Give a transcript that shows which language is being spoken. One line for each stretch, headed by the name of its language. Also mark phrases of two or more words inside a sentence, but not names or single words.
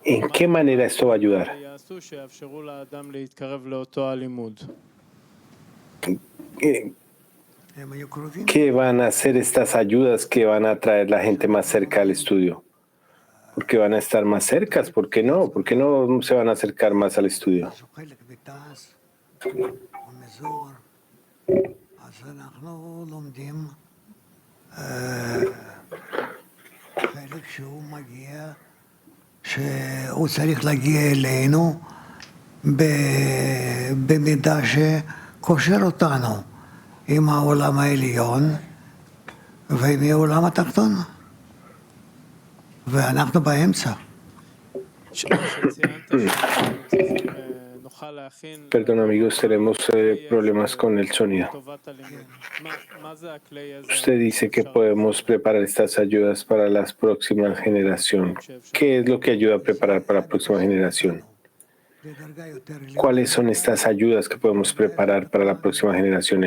Spanish: ¿En qué manera esto va a ayudar? ¿Qué van a hacer estas ayudas que van a traer la gente más cerca al estudio? Porque van a estar más cercas, ¿por qué no? ¿Por qué no se van a acercar más al estudio?
Hebrew: שהוא צריך להגיע אלינו במידה שקושר אותנו עם העולם העליון ועם העולם התחתון, ואנחנו באמצע.
Spanish: Perdón amigos, tenemos problemas con el sonido. Usted dice que podemos preparar estas ayudas para la próxima generación. ¿Qué es lo que ayuda a preparar para la próxima generación? ¿Cuáles son estas ayudas que podemos preparar para la próxima generación?